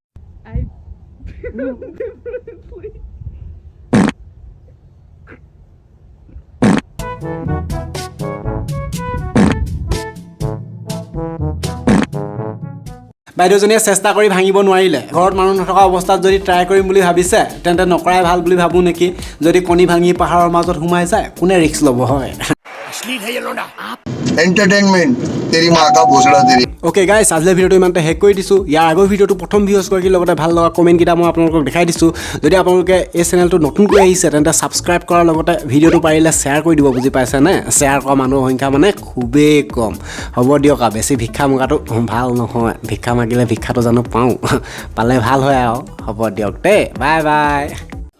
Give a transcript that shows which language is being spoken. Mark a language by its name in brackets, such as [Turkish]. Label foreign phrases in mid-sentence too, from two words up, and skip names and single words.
[Assamese] বাইদেউজনীয়ে চেষ্টা কৰি ভাঙিব নোৱাৰিলে ঘৰত মানুহ নথকা অৱস্থাত যদি ট্ৰাই কৰিম বুলি ভাবিছে তেন্তে নকৰাই ভাল বুলি ভাবোঁ নেকি যদি কণী ভাঙি পাহাৰৰ মাজত সোমাই যায় কোনে ৰিস্ক ল'ব হয় [Hindi] एंटरटेनमेंट तेरी माँ का भोसड़ा तेरी [English] okay guys [Assamese] আজিলে ভিডিঅ'টো ইমানতে শেষ কৰি দিছোঁ ইয়াৰ আগৰ ভিডিঅ'টো প্ৰথম ভিউজ গৰাকীৰ লগতে ভাল লগা কমেণ্টকেইটা মই আপোনালোকক দেখাই দিছোঁ যদি আপোনালোকে এই চেনেলটো নতুনকৈ আহিছে তেন্তে ছাবস্ক্ৰাইব কৰাৰ লগতে ভিডিঅ'টো পাৰিলে শ্বেয়াৰ কৰি দিব বুজি পাইছেনে শ্বেয়াৰ কৰা মানুহৰ সংখ্যা মানে খুবেই কম হ'ব দিয়ক আৰু বেছি ভিক্ষা মগাটো ভাল নহয় ভিক্ষা মাগিলে ভিক্ষাটো জানো পাওঁ পালে ভাল হয় আৰু হ'ব দিয়ক দেই [English] bye bye